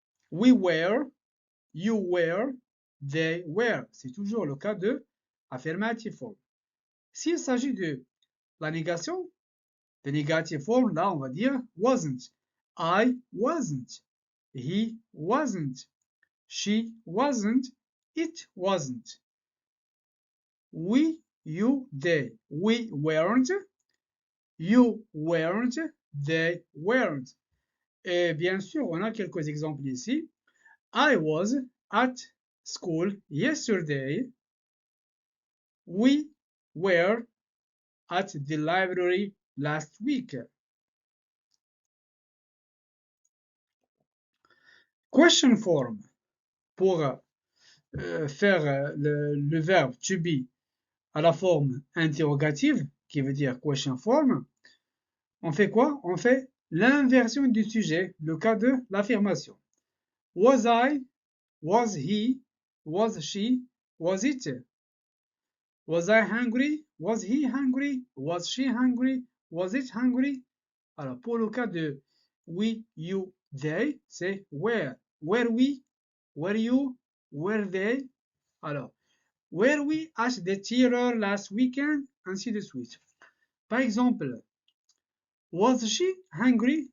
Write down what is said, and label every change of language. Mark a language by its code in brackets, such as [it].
[en] We were, you were, they were. [fr] C'est toujours le cas de affirmative form. S'il s'agit de la négation, de negative form, là on va dire wasn't. [en] I wasn't. He wasn't. She wasn't. It wasn't. We, you, they. We weren't. You weren't. They weren't. [fr] Et bien sûr, on a quelques exemples ici. [en] I was at school yesterday. We were at the library last week. Question form. [fr] Pour faire le verbe to be à la forme interrogative, qui veut dire question form, on fait quoi? On fait l'inversion du sujet, le cas de l'affirmation. [en] Was I? Was he? Was she? Was it? Was I hungry? Was he hungry? Was she hungry? Was it hungry? [fr] Alors, pour le cas de we, you, they, c'est where. [en] Were we? Were you? Were they? Alors, were we at the theater last weekend? [fr] Ainsi de suite. Par exemple, [en] was she hungry?